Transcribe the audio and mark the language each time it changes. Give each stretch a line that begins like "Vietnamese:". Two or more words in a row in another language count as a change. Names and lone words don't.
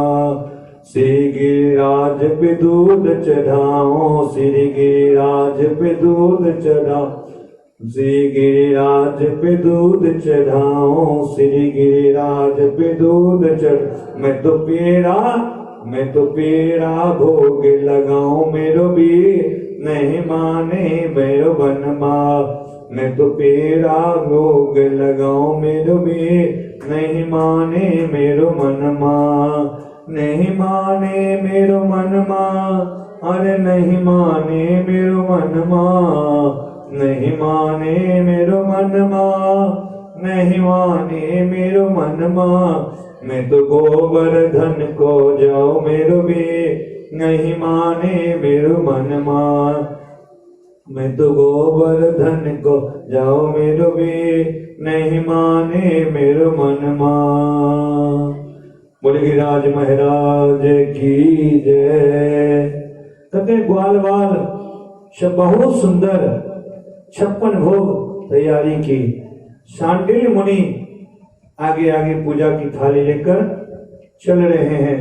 Braj: श्री गिरिराज पे दूध चढ़ाओ, श्री गिरिराज पे दूध चढ़ाओ, श्री गिरिराज पे दूध चढ़ाओ, श्री गिरिराज पे दूध चढ़। मैं तो पेड़ा भोग लगाऊं मेरो वीर नहीं माने मेरो मनमा। मैं तो पेड़ा भोग लगाऊं मेरो वीर नहीं माने मेरो मनमा। नहीं माने मेरो मनमा, अरे नहीं माने मेरो मनमा। नहीं माने मेरो मनमा, नहीं माने मेरो मनमा। मैं तो गोवर्धन को जाओ मेरो वीर नहीं माने मेरो मनमा। मैं तो गोवर्धन को जाओ मेरो वीर नहीं माने मेरो मनमा। बोले गिरिराज महाराज की जय।
Hindi: कहते ग्वाल बाल सब बहुत सुंदर 56 भोग तैयारी की। शांडिल्य मुनि आगे आगे पूजा की थाली लेकर चल रहे हैं।